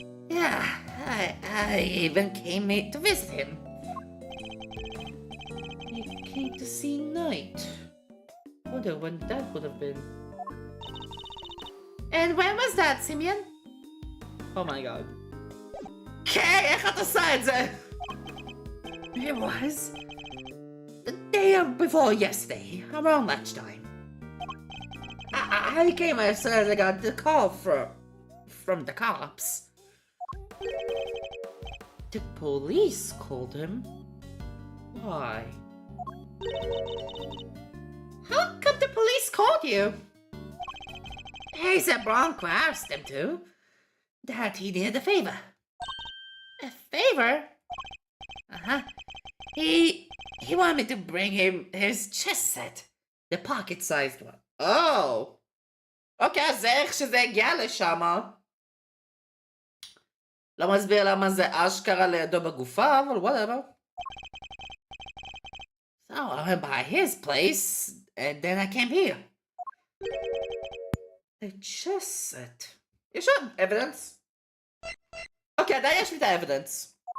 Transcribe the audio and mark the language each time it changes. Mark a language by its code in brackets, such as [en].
[en] Yeah, I even came to visit him. He came to see Knight. Wonder when that would have been. And when was that, Simeon? Oh my god. [he] Okay, איך אתה עושה את זה? [en] It was the day before yesterday, around lunchtime. I came as soon as I got the call from the cops. The police called him? Why? How come the police called you? He said Bronco asked him to. That he needed a favor. A favor? Uh-huh. He wanted me to bring him his chess set. The pocket-sized one. או. [he] אוקיי, אז זה איך שזה הגיע לשם. לא מסביר למה זה אשכרה לידו בגופה, אבל whatever. [en] So I went by his place, and then I came here. A chess set. [he] יש עוד evidence. אוקיי, עדיין יש לי את ה-evidence.